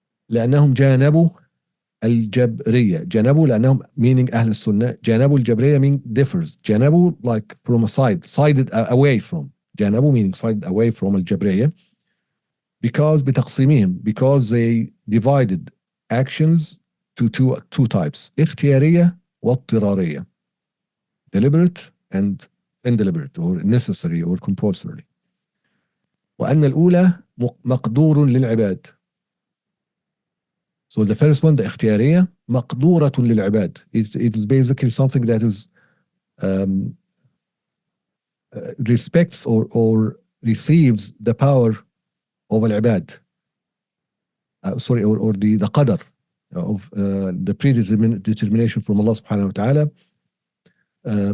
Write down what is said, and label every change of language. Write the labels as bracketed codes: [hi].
[ar] لأنهم جانبوا الجبرية, جانبوا لأنهم [en] meaning [ar] أهل السنة, جانبوا الجبرية [en] mean differs, جانبوا like from a sided away from, جانبوا meaning sided away from الجبرية, because بتقسيمهم, because they divided actions to two types, [ar] اختيارية واضطرارية, [en] deliberate and indeliberate, or necessary or compulsory. [ar] وأن الأولى مقدور للعباد. [en] So the first one, the اختيارية, [ar] مقدورة للعباد. [en] It is basically something that is respects or receives the power of al-ibad, or the qadr of the predetermination from Allah subhanahu wa ta'ala.